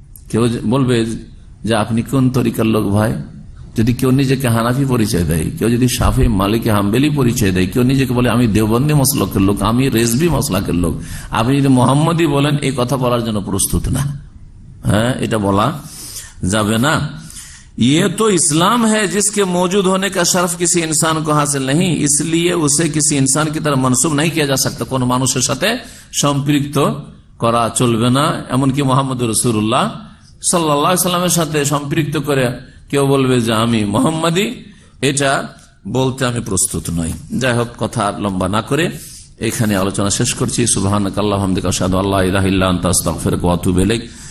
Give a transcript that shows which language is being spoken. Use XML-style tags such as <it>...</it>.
<bn>কেউ বলবে যে আপনি কোন তরিকার লোক ভাই? যদি কেউ নিজেকে হানাফি পরিচয় দেয়, কেউ যদি শাফি, মালিকি, হাম্বেলি পরিচয় দেয়, কেউ নিজেকে বলে আমি দেওবন্দি মাসলাকের লোক, আমি রেজবি মাসলাকের লোক, আপনি যদি মোহাম্মদি বলেন, এই কথা বলার জন্য প্রস্তুত না। হ্যাঁ, এটা বলা যাবে না।</bn> <hi>ये तो इस्लाम है जिसके मौजूद होने का शर्फ किसी इंसान को हासिल नहीं, इसलिए उसे किसी इंसान की तरह मनसूब नहीं किया जा सकता।</hi> <bn>কোন মানুষের সাথে সম্পৃক্ত করা চলবে না। এমনকি মুহাম্মদ রাসূলুল্লাহ সাল্লাল্লাহু আলাইহি ওয়াসাল্লামের সাথে সম্পৃক্ত করে কেউ বলবে যে আমি মুহাম্মাদি, এটা বলতে আমি প্রস্তুত নই। যাই হোক, কথা লম্বা না করে এখানে আলোচনা শেষ করছি। সুবহানাকাল্লাহু ওয়া বিহামদিকা আশহাদু আল্লা ইলাহা ইল্লা আনতা আস্তাগফিরুকা ওয়া আতুবু ইলাইক।</bn>